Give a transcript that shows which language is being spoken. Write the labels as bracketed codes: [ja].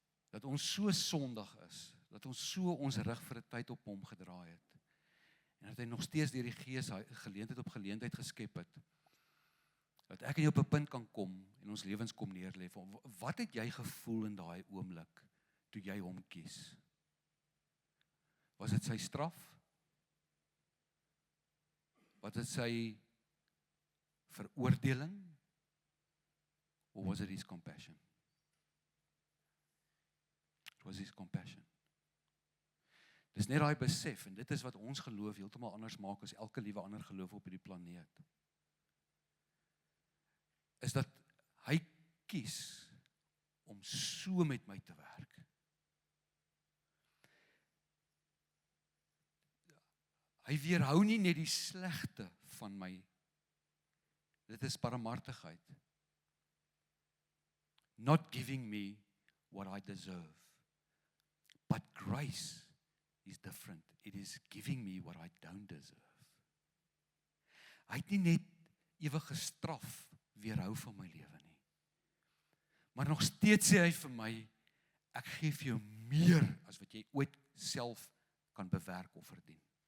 [af] Dat ons so sondig is, dat ons so ons rug vir 'n tyd op hom gedraai het. En dat hy nog steeds deur die Gees geleentheid op geleentheid geskep het. Dat ek en jy op 'n punt kan kom en ons lewens kom neerlê. Wat het jy gevoel in daai oomblik toe jy hom kies? Was dit sy straf? Was dit sy veroordeling? Of was dit [en] his compassion? [af] dis compassion. Dis net daai besef, en dit is wat ons geloof heeltemal anders maak as elke liewe ander geloof op hierdie planeet. Is dat hy kies om so met my te werk. Hy weerhou nie net die slegte van my. Dit is barmhartigheid. [en] Not giving me what I deserve. But grace is different. It is giving me what I don't deserve. [af] Hy het nie net ewige straf weerhou van my lewe nie. Maar nog steeds sê hy vir my, ek gee vir jou meer as wat jy ooit self kan bewerk of verdien.